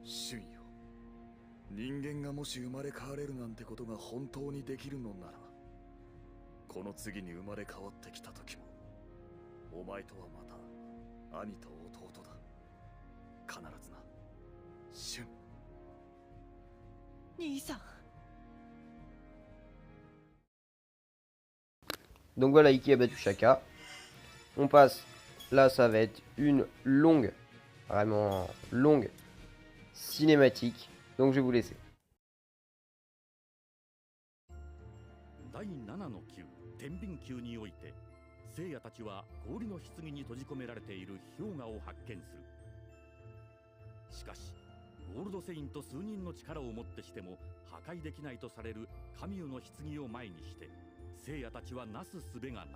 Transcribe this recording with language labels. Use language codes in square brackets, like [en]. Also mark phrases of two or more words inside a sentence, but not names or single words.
[ja] シュンよ、人間がもし生まれ変われるなんてことが本当にできるのなら、この次に生まれ変わってきた時もお前とはまた兄と弟だ。必ずな、シュン。兄さん。 [fr] Donc voilà, Iki a battu Shaka. On passe, là ça va être une longue, vraiment longue cinématique. Donc je vais vous laisser. [ja] 第7の級天秤級において、聖夜たちは氷の棺に閉じ込められている氷河を発見する。しかしゴールドセインと数人の力をもってしても破壊できないとされるカミュの棺を前にして聖夜たちはなすすべがない。